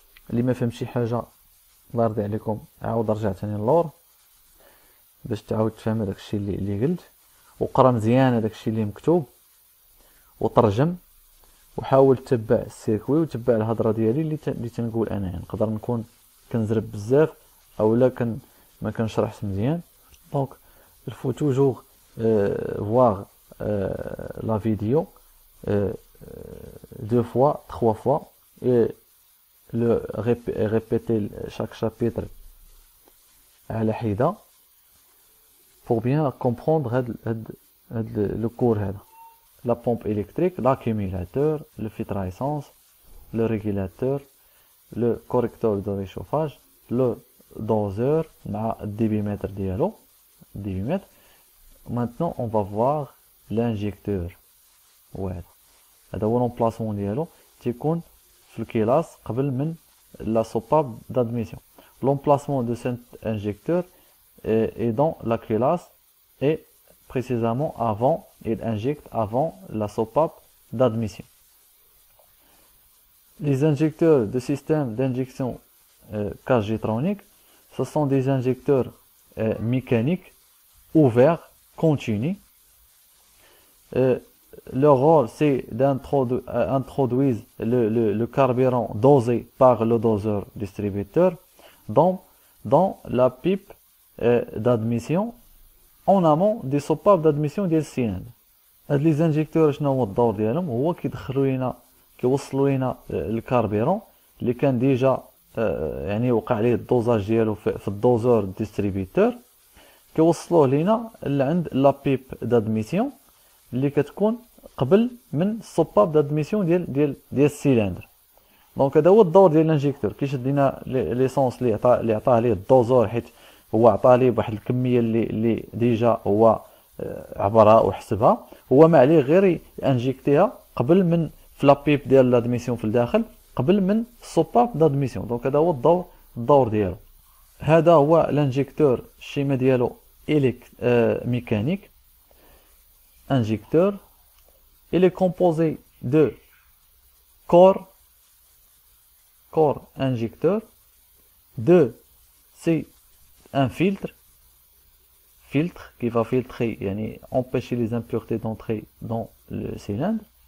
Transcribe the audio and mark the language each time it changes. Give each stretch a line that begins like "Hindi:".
Arabic: اللي ما فهم شي حاجه الله يرضي عليكم عاود رجع ثاني للور باش تعاود تفهم هذاك الشيء اللي قلت، وقرا مزيان هذاك الشيء اللي مكتوب وترجم، وحاول تتبع السيركوي وتتبع الهضره ديالي اللي تنقول انا. يعني نقدر نكون كنزرب بزاف اولا ما كنشرحش مزيان.
French: دونك الفو توجور voir la vidéo 2 fois 3 fois et le répéter chaque chapitre
Arabic: على حده
French: pour bien comprendre le cours هذا. La pompe électrique, l'accumulateur, le filtre à essence, le régulateur, le correcteur de réchauffage, le doseur مع débitmètre ديالو débitmètre. Maintenant on va voir l'injecteur.
Arabic: هذا هو l'emplacement ديالو، تيكون في الكلاس قبل من la soupape d'admission.
French: L'emplacement de cet injecteur est dans la culasse et précisément avant, il injecte avant la soupape d'admission. Les injecteurs de système d'injection Cagetronic, ce sont des injecteurs mécaniques ouverts, continus. Leur rôle, c'est d'introduire le carburant dosé par le doseur distributeur dans la pipe d'admission en amont des soupapes d'admission
Arabic: ديال السيلندر. هاد لي زانجيكتور شنو هو الدور ديالهم؟ هو كيدخلوا لينا كيوصلوا لينا الكاربيرون اللي كان ديجا يعني وقع عليه الدوزاج ديالو في الدوزور ديستريبيوتور، كيوصلوه لينا لعند لا بيب دادميسيون اللي كتكون قبل من السوباب دادميسيون ديال السيلندر. دونك هذا هو الدور ديال الانجيكتور، كيشد لينا ليسونس اللي عطاه ليه الدوزور، حيت هو عطاه ليه بواحد الكميه اللي ديجا هو عبرها وحسبها، هو ما عليه غير انجيكتيها قبل من في لا بيب ديال لادميسيون في الداخل قبل من السوباب دادميسيون. دونك هذا هو الدور ديالو. هذا هو الانجيكتور، الشيما ديالو mécanique.
French: Injecteur, il est composé de corps injecteur, c'est un filtre qui va filtrer, yani empêcher les impuretés d'entrer dans le cylindre.